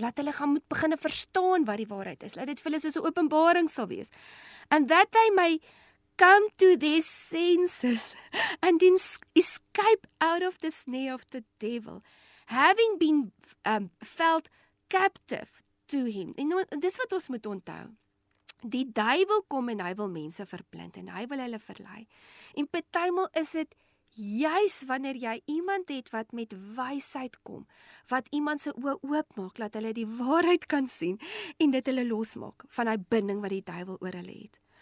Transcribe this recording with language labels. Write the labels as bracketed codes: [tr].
[af] Laat hulle gaan moet begin verstaan wat die waarheid is. Laat dit vir hulle soos 'n openbaring sal wees. [en] And that they may come to their senses and then escape out of the snare of the devil, having been felt captive to him. [af] En dis wat ons moet onthou. Die duiwel kom en hy wil mense verblind en hy wil hulle verlei. En partymal is dit juis wanneer jy iemand het wat met wysheid kom, wat iemand se oë oopmaak, laat hulle die waarheid kan sien en dit hulle losmaak van hy binding wat die duiwel oor hulle het.